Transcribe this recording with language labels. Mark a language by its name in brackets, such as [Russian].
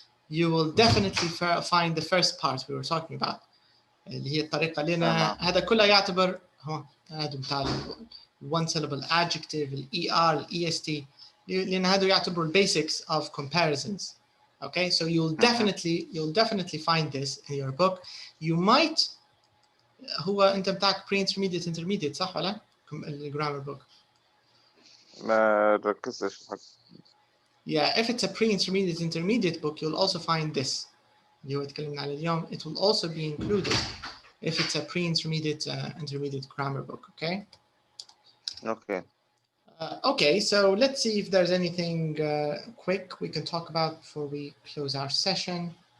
[English] You will definitely find the first part we were talking about, [Arabic] اللي هي الطريقة لنا هذا كله يعتبر هذا [English] بتاع one syllable adjective, ER, EST, [Arabic] لأن هذا يعتبر [English] basics of comparisons. Okay, so you'll definitely find this in your book. You might [Arabic] هو أنت بتاعك [English] pre-intermediate intermediate [Arabic] صح ولا؟ الجرامر [English] book. [Arabic] ما ركزتش. [English] Yeah, if it's a pre-intermediate intermediate book, you'll also find this. [Arabic] اللي هو اتكلمنا عليه اليوم. [English] It will also be included if it's a pre-intermediate intermediate grammar book. Okay. Okay. Okay, so let's see if there's anything quick we can talk about before we close our session.